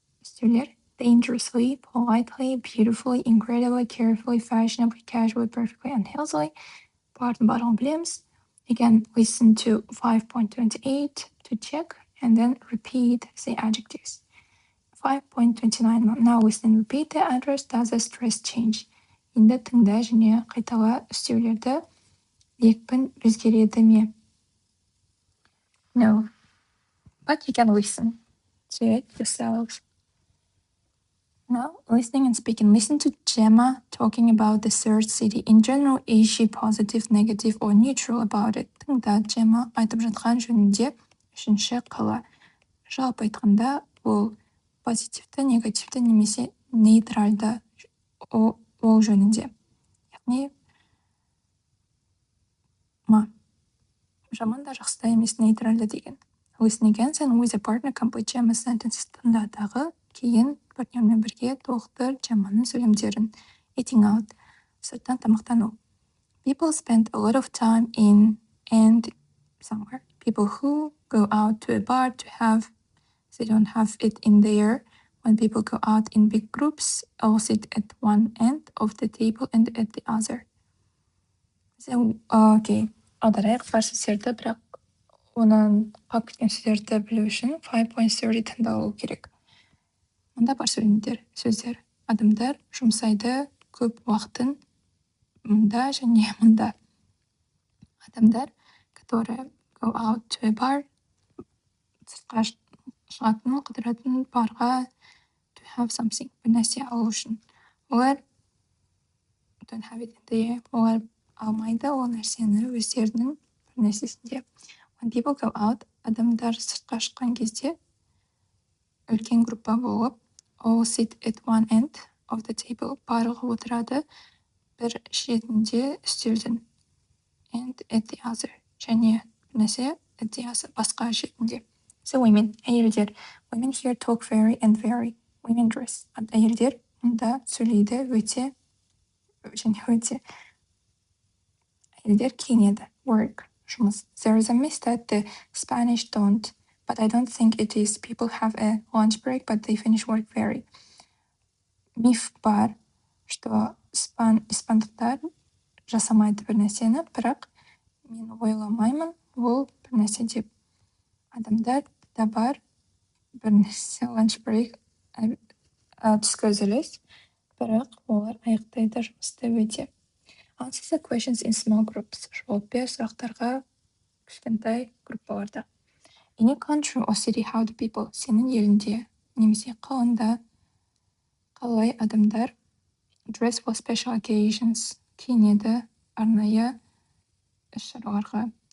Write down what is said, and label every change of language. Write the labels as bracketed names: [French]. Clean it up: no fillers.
[English] Üstüler, dangerously, politely, beautifully, incredibly, carefully, fashionably, casually, perfectly, unhealthily. Part and bottom bilemiz. Again, listen to 5.28 to check and then repeat the adjectives. 5.29. Now listen and repeat the adverbs. Does the stress change? [Kazakh] Енді тыңда және қайтала үстеулерді. Екпін өзгереді ме? No. [English] But you can listen to it yourselves. Now, listening and speaking. Listen to Gemma talking about the third city. In general, is she positive, negative, or neutral about it? [Kazakh] Тыңда Gemma айтып жатқан жөнінде үшінші қала. Жалпы айтқанда, ол позитивті, негативті немесе нейтральды ол жөнінде. Яғни, жаман да жақсы да емес, нейтральды деген. [English] Listen again and with a partner complete Gemma's sentences. [Kazakh] Тыңдадағы кейін партнермен бірге толықтыр Gemmaның сөйлемдерін. [English] Eating out. Сырттан тамақтану. People spend a lot of time in and somewhere. People who go out to a bar to have, they don't have it in there. When people go out in big groups, all sit at one end of the table and at the other. Okay. [Kazakh] Аударайық бар сөздерді, бірақ оның қалып кеткен сөздерді білу үшін 5.30 тыңдалу керек. Мұнда бар сөздер. Адамдар жұмсайды көп уақытын мұнда және мұнда. Адамдар, которые [English] go out to a bar, [Kazakh] сыртқа шығатын, қыдыратын, барға [English] to have something, [Kazakh] бір нәрсе алу үшін. [English] Олар don't have it in there. [Kazakh] Олар алмайды ол нәрсені өздерінің бір нәрсесінде. [English] When people go out, [Kazakh] адамдар сыртқа шыққан кезде үлкен группа болып, [English] all sit at one end of the table. [Kazakh] Барлығы отырады бір шетінде үстелдің. [English] And at the other. [Kazakh] Және нәрсе [English] at the other, [Kazakh] басқа шетінде. [English] So women, әйелдер. Women here talk very and very. women dress. [Kazakh] Әйелдер мұнда сөйлейді өте әйелдер киінеді. [English] Work, жұмыс. There is a myth that the Spanish don't, but I don't think it is. People have a lunch break, but they finish work very. [Kazakh] Миф бар, что испандықтар жасамайды бір нәрсені, бірақ мен ойламаймын ол бір нәрсе деп. Адамдар да бар бір нәрсе lunch break, түскі үзіліс, бірақ олар аяқтайды жұмысты өте. [English] Answer the questions in small groups. [Kazakh] Жауап бер сұрақтарға кішкентай группаларда. [English] In a country or city, how do people? [Kazakh] Сенің елінде немесе қаланда қалай адамдар [English] dress for special occasions, [Kazakh] киінеді арнайы іс-шараларға.